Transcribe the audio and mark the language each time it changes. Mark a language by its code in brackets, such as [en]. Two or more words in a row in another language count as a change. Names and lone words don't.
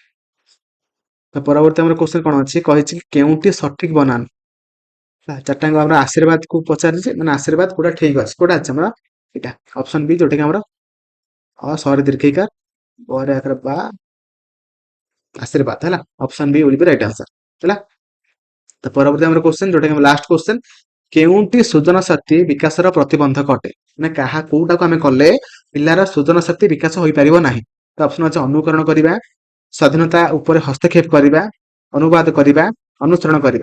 [or] ତ ପରବର୍ତ୍ତୀ ଆମର କ୍ୱେଶ୍ଚନ କଣ ଅଛି, କହିଛି କେଉଁଟି ସଠିକ ବନାନ? ଚାରିଟାଙ୍କ ଆମର ଆଶୀର୍ବାଦ କୁ ପଚାରିଛି, ମାନେ ଆଶୀର୍ବାଦ କୋଉଟା ଠିକ ଅଛି, କୋଉଟା ଅଛି ଆମର ଏଇଟା [en] option B [or] ଯୋଉଟାକି ଆମର ସରି ଦୀର୍ଘିକାର ପରେ ଆକାର ବା ଆଶୀର୍ବାଦ ହେଲା। [en] option B will be right answer ହେଲା। [or] ତ ପରବର୍ତ୍ତୀ ଆମର କ୍ୱେଶ୍ଚନ ଯୋଉଟା କି [en] last question, [or] କେଉଁଟି ସୃଜନ ଶକ୍ତି ବିକାଶର ପ୍ରତିବନ୍ଧକ ଅଟେ? ମାନେ କୋଉଟାକୁ ଆମେ କଲେ ପିଲାର ସୃଜନ ଶକ୍ତି ବିକାଶ ହୋଇପାରିବ ନାହିଁ? ତ ଅପସନ ଅଛି ଅନୁକରଣ କରିବା, ସ୍ୱାଧୀନତା ଉପରେ ହସ୍ତକ୍ଷେପ କରିବା, ଅନୁବାଦ କରିବା, ଅନୁସରଣ କରିବା।